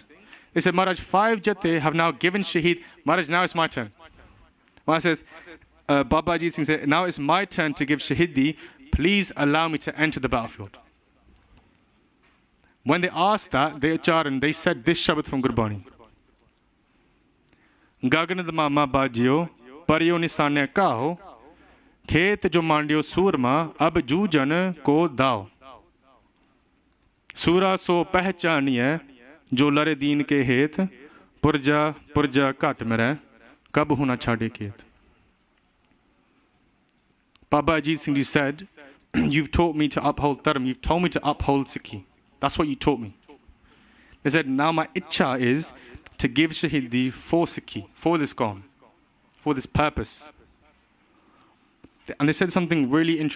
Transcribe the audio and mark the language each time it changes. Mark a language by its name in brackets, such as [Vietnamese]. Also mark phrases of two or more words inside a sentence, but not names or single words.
[English] They said, Maharaj, 5 Jathe have now given Shaheed. Maharaj, now it's my turn. Maharaj says, Baba Ajit Singh said, now it's my turn to give Shaheedi. Please allow me to enter the battlefield. When they asked that, they said this Shabad from Gurbani. [Punjabi] ਗਗਨ ਮਮਾ ਬਾਜਿਓ, ਪਰਿਓ ਨਿਸਾਨੈ ਕਹੋ, ਖੇਤ ਜੋ ਮਾਂਡਿਓ ਸੂਰਮਾ, ਅਬ ਜੂਝਨ ਕੋ ਦਾਓ. ਸੂਰਾ ਸੋ ਪਹਿਚਾਨੀਐ, ਜੋ ਲਰੈ ਦੀਨ ਕੇ ਹੇਤ, ਪੁਰਜਾ ਕਟ ਮਰੈ, ਕਬ ਹੂਨਾ ਛਾਡੈ ਕੇਤ. [English] Baba Ajit Singh Ji said, you've taught me to uphold Dharma, you've told me to uphold Sikhi. That's what you taught me. They said, now my Ichha is to give Shaheedi for Sikhi, for this Qawm, for this purpose. And they said something really interesting.